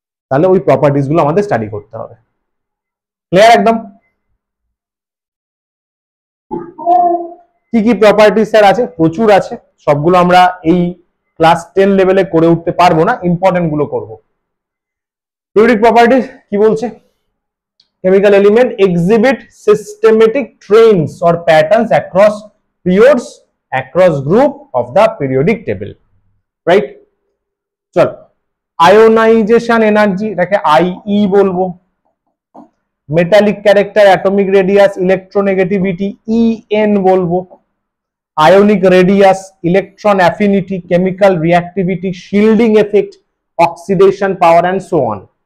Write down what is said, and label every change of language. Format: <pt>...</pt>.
<bn>তাহলে ওই প্রপার্টিজ গুলো আমাদের স্টাডি করতে হবে। ক্লিয়ার একদম? কি কি প্রপার্টিজ স্যার আছে? প্রচুর আছে, সবগুলো আমরা এই ক্লাস 10 লেভেলে করে উঠতে পারবো না, ইম্পর্টেন্ট গুলো করব। পিরিয়ডিক প্রপার্টিজ কি বলছে?</bn> <en>chemical element exhibit systematic trends or patterns across periods across group of the periodic table, right?</en> <bn>চল, আয়োনাইজেশন এনার্জি, এটাকে আইই বলবো। Metallic character, atomic radius, electronegativity EN বলবো। Ionic radius, electron affinity, chemical reactivity, shielding effect, oxidation power</bn> <en>And so on.</en>